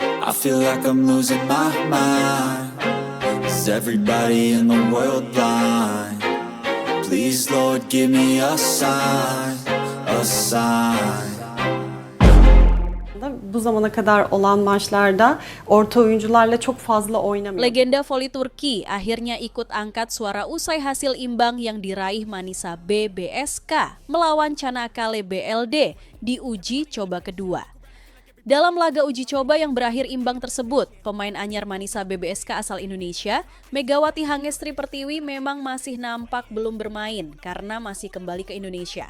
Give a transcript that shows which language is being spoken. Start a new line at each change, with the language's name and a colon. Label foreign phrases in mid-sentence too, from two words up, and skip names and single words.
English: I feel like I'm losing my mind. Is everybody in the world blind? Please, Lord, give me a sign, a sign.
Turkish: Bu zamana kadar olan maçlarda orta oyuncularla çok fazla oynamıyor.
Indonesian: Legenda voli Turki akhirnya ikut angkat suara usai hasil imbang yang diraih Manisa BBSK melawan Çanakkale BLD di uji coba kedua. Dalam laga uji coba yang berakhir imbang tersebut, pemain anyar Manisa BBSK asal Indonesia, Megawati Hangestri Pertiwi memang masih nampak belum bermain karena masih kembali ke Indonesia.